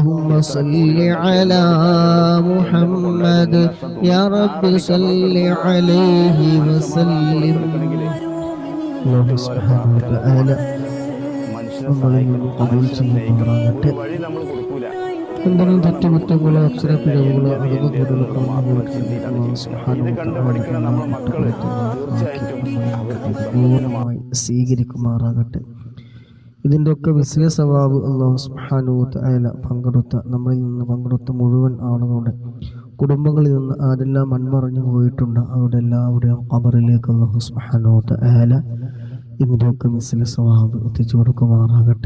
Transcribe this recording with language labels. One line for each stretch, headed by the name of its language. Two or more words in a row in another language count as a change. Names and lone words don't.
Arabic: اللهم صل على محمد يا رب صل عليه وسلم. الله سبحانه وتعالى
Malayalam: قبول ചെയ്യുമാറാകട്ടെ. എന്തെങ്കിലും തെറ്റുകുറ്റങ്ങളോ അക്ഷരപ്പിഴവുകളോ പൂർണ്ണമായി സ്വീകരിക്കുമാറാകട്ടെ. ഇതിൻ്റെ ഒക്കെ വിസ്ല സവാബ്
Arabic: الله سبحانه وتعالى
Malayalam: നമ്മളിൽ നിന്ന് പങ്കെടുത്ത മുഴുവൻ ആളുകളുടെ കുടുംബങ്ങളിൽ നിന്ന് ആരെല്ലാം മൺമറഞ്ഞു പോയിട്ടുണ്ട് അവരുടെ എല്ലാവരുടെയും ഖബറിലേക്ക്
Arabic: الله سبحانه وتعالى
Malayalam: ഇതിൻ്റെ ഒക്കെ വിസ്ല സവാബ് എത്തിച്ചു കൊടുക്കുമാറാകട്ടെ.